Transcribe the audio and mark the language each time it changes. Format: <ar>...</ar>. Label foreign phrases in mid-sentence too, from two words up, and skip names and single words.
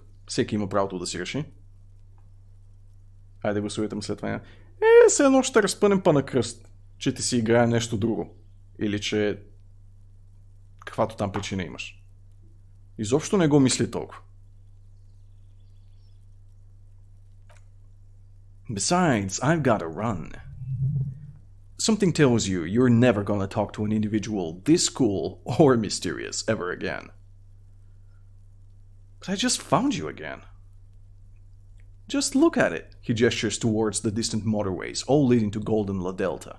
<bg>Всеки има правото да си реши. Хайде гласувайте му след това. Все едно ще разпънем па на кръст, че ти си играе нещо друго. Или че каквато там причина имаш. Изобщо не го мисли толкова.</bg> <en>Besides, I've gotta run. Something tells you you're never gonna talk to an individual this cool or mysterious ever again. But I just found you again. Just look at it. He gestures towards the distant motorways, all leading to Golden La Delta.</en>